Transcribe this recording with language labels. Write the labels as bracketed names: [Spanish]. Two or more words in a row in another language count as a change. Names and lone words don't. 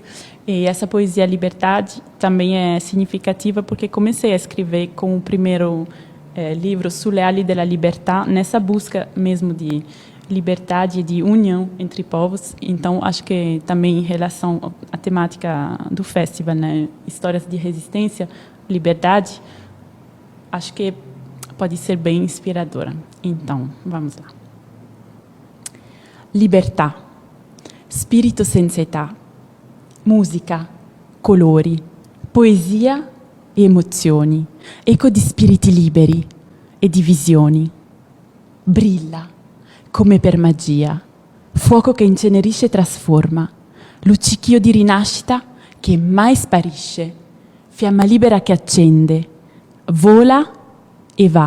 [Portuguese] E essa poesia Liberdade também é significativa porque comecei a escrever com o primeiro livro, [Italian] Sulle ali della Libertà, [Portuguese] nessa busca mesmo de liberdade e de união entre povos. Então, acho que também em relação à temática do festival, né, histórias de resistência, liberdade, acho que pode ser bem inspiradora. Então, vamos lá. [Italian] Libertà, spirito senza età, musica, colori, poesia e emozioni, eco di spiriti liberi e di visioni. Brilla, come per magia, fuoco che incenerisce e trasforma, luccichio di rinascita che mai sparisce, fiamma libera che accende, vola e va.